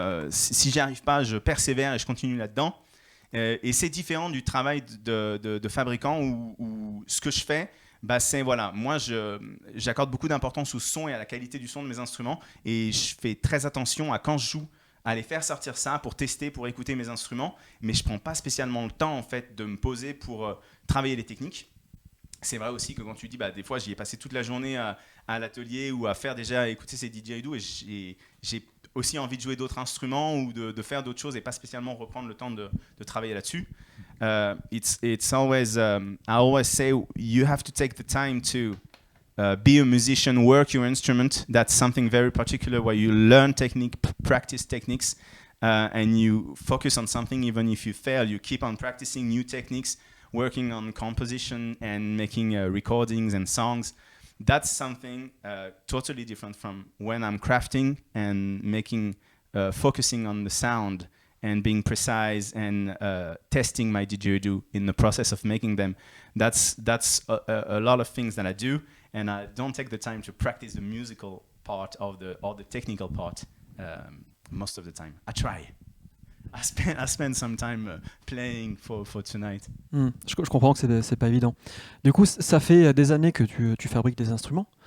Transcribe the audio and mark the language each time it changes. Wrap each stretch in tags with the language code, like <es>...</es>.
<fr>Si j'y arrive pas, je persévère et je continue là-dedans. Et c'est différent du travail de fabricant où ce que je fais, c'est voilà, moi j'accorde beaucoup d'importance au son et à la qualité du son de mes instruments et je fais très attention à quand je joue à aller faire sortir ça pour tester, pour écouter mes instruments, mais je prends pas spécialement le temps en fait de me poser pour travailler les techniques. C'est vrai aussi que quand tu dis des fois j'y ai passé toute la journée à l'atelier ou à faire déjà écouter ces Didgeridoo et j'ai aussi envie de jouer d'autres instruments ou de faire d'autres choses et pas spécialement reprendre le temps de travailler là-dessus.</fr> <en>It's always I always say you have to take the time to be a musician, work your instrument. That's something very particular where you learn technique, practice techniques, and you focus on something. Even if you fail, you keep on practicing new techniques, working on composition and making recordings and songs. That's something totally different from when I'm crafting and focusing on the sound and being precise and testing my didgeridoo in the process of making them. That's a lot of things that I do, and I don't take the time to practice the musical part or the technical part most of the time. I try. I spend some time playing for tonight.</en> <fr>Je comprends que c'est pas évident. Du coup, ça fait des années que tu fabriques des instruments.</fr>